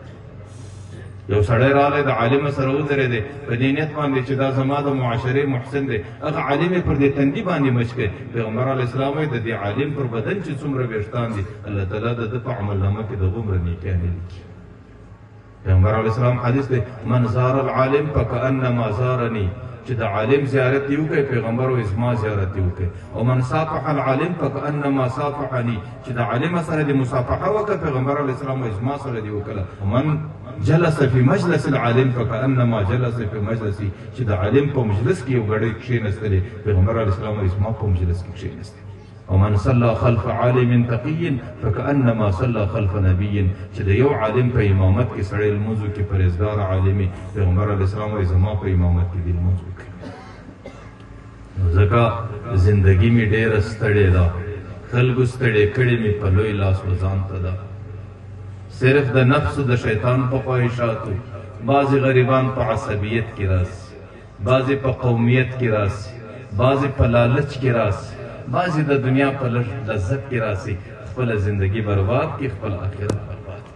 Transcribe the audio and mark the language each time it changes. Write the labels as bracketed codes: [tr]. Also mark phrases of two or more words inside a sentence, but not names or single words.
[ps] یو سړی راغلی د عالم سره ودرېدی په دې نیت باندې چې دا زما د معاشرې محسن دی، هغه عالم یې پر دې تندي باندې مچ کړی. پیغمبر علیه السلام وایي د دې عالم پر بدن چې څومره ویښتان دي الله تعالی د ده په عملنامه کې د هغومره نیکیانې لیکي. [ar] پیغمبر علیه السلام [ps] حدیث دی [ar] من زار العالم فکأنما زارني، [ps] چې د عالم زیارت یې وکړي پیغمبر وایي زما زیارت یې وکړي. او [ar] من صافح العالم فکأنما صافحني، [ps] چې د عالم سره دې مصافحه وکړه پیغمبر علیه السلام وایي زما سره دې وکړه. [ar] ومن جلس فی مجلس العالم فکأنما جلس فی مجلسی، [ps] چې د عالم په مجلس کې یو ګړی کښېنستلی پیغمبر علیه السلام وایي زما په مجلس کې کښېنستی. [ar] ومن صلى خلف عالم تقي فكأنما صلى خلف نبي، [ps] چې د یو عالم په امامت کې سړی لمونځ وکړي پرهیزګار عالمي، پیغمبر علیه السلام وایي زما په امامت کې دې لمونځ وکړي. نو ځکه زندګي مې ډېره ستړې ده، خلکو ستړې کړې مې په لوی لاس و ځان ته ده، صرف د نفس د شیطان په خواهشاتو بعضې غریبان په عصبیت کې راسي، بعضې په قومیت کې راسي، بعضې په لالچ کې راسي، بعضې د دنیا په لذت کې راسي، خپله زندگی برباد کی، خپل آخرت برباد کی.